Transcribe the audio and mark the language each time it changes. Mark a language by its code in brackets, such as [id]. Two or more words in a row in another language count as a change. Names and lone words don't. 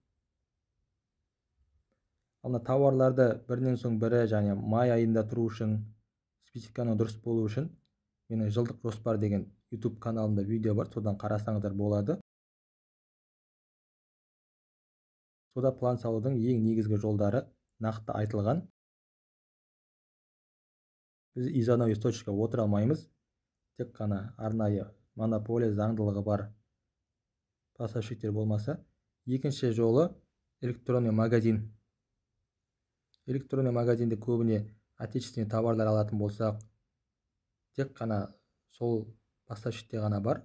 [kk] Ана тауарларды бірінен соң бірі, және май айында тұру үшін, спецификаның дұрыс болу үшін менің жылдық жоспар деген YouTube каналымда видео бар, содан қарасаңыздар болады. Сода план салудың ең негізгі жолдары нақты айтылған. Біз [ru] из одного источника [kk] отыра алмаймыз. Тек қана арнайы монополия заңдылығы бар поставщиктер болмаса. Екінші жолы [ru] электронный магазин. Электронный магазинде [kk] көбіне [ru] отечественный товарлар [kk] алатын болсақ, тек қана сол поставщикте ғана бар.